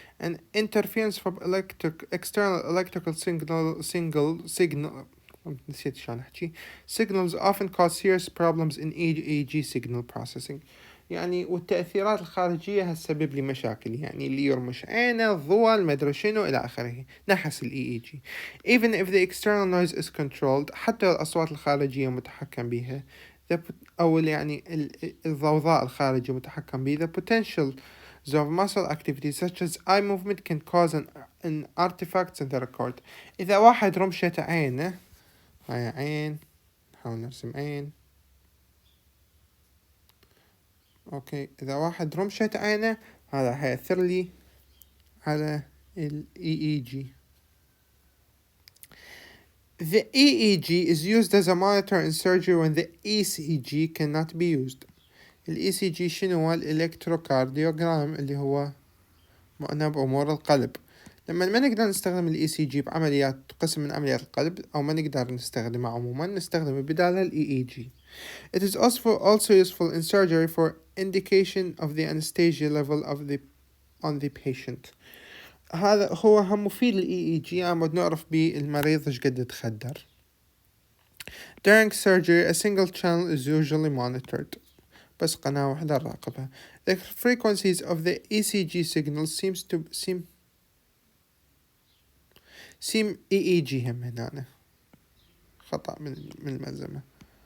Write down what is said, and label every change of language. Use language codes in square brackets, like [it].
[en] and interference from external electrical signals often cause serious problems in EEG signal processing. [ar] يعني والتأثيرات الخارجية هتسبب لي مشاكل، يعني اللي يرمش عينه، الضوء، المدري شنو إلى آخره، نحس ال EEG. [en] Even if the external noise is controlled، [ar] حتى الأصوات الخارجية متحكم بها، أو يعني الضوضاء الخارجي متحكم به. [en] The potential of muscle activity such as eye movement can cause an artifacts in the record. [ar] إذا واحد رمشت عينه، هاي عين، نحاول نرسم عين. أوكي، إذا واحد رمشت عينه هذا هيأثر لي على ال EEG. [en] The EEG is used as a monitor in surgery when the ECG cannot be used. [ar] ال ECG شنو هو؟ الإلكتروكارديوغرام اللي هو معناه بأمور القلب. لما ما نقدر نستخدم ال ECG بعمليات قسم من عمليات القلب أو ما نقدر نستخدمه عموما نستخدمه بدال ال EEG. [en] It is also useful in surgery for indication of the anesthesia level on the patient. [ar] هذا هو هم مفيد ال EEG عمود نعرف بيه المريض ايش قد تخدر. [en] During surgery a single channel is usually monitored. [ar] بس قناة واحدة نراقبها. [en] The frequencies of the ECG signals seem EEG [ar] هم هنا خطأ من الملزمة.